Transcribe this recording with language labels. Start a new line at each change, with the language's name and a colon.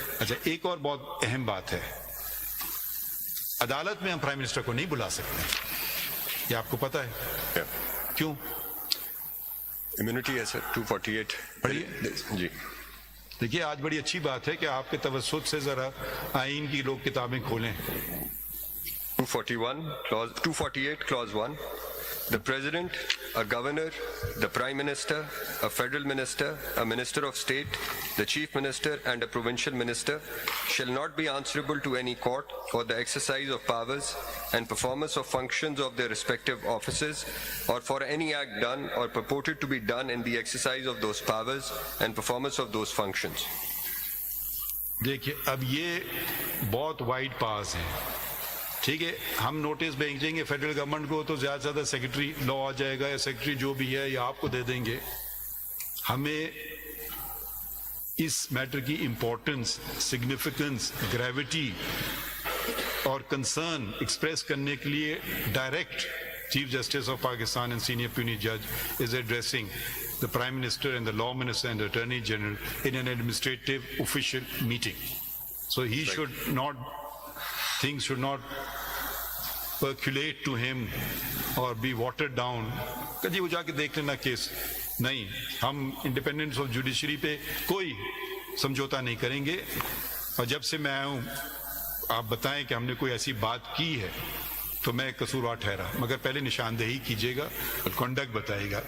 Urdu: اچھا ایک اور بہت اہم بات ہے, عدالت میں ہم پرائم منسٹر کو نہیں بلا سکتے. یہ آپ کو پتا ہے کیوں؟ امیونٹی ہے سر 248. پڑھیے جی دیکھیے آج بڑی اچھی بات ہے کہ آپ کے توسط سے ذرا آئین کی لوگ کتابیں کھولیں.
English: 248 clause 1. The president, a governor, the prime minister, a federal minister, a minister of state, the chief minister and a provincial minister shall not be answerable to any court for the exercise of powers and performance of functions of their respective offices or for any act done or purported to be done in the exercise of those powers and performance of those functions.
Urdu: دیکھیے اب یہ بہت wide پاس ہے. ٹھیک ہے ہم notice بھیجیں گے فیڈرل گورنمنٹ کو تو زیادہ سے زیادہ سیکرٹری لا آ جائے گا یا سیکرٹری جو بھی ہے یا آپ کو دے دیں گے. ہمیں اس میٹر کی امپورٹنس، سگنیفیکنس، گریوٹی اور کنسرن ایکسپریس کرنے کے لیے
English: Direct chief justice of Pakistan and senior پیونی جج is addressing the Prime Minister and the Law Minister and the Attorney General in an administrative official meeting. So he should not, things should not percolate to him or be watered down.
Urdu: کبھی وہ جا کے دیکھ لینا case. نہیں، ہم independence of judiciary پہ کوئی سمجھوتا نہیں کریں گے. اور جب سے میں آیا ہوں آپ بتائیں کہ ہم نے کوئی ایسی بات کی ہے تو میں قصوروار ٹھہرا، مگر پہلے نشاندہی کیجیے گا اور کنڈکٹ بتائیے گا.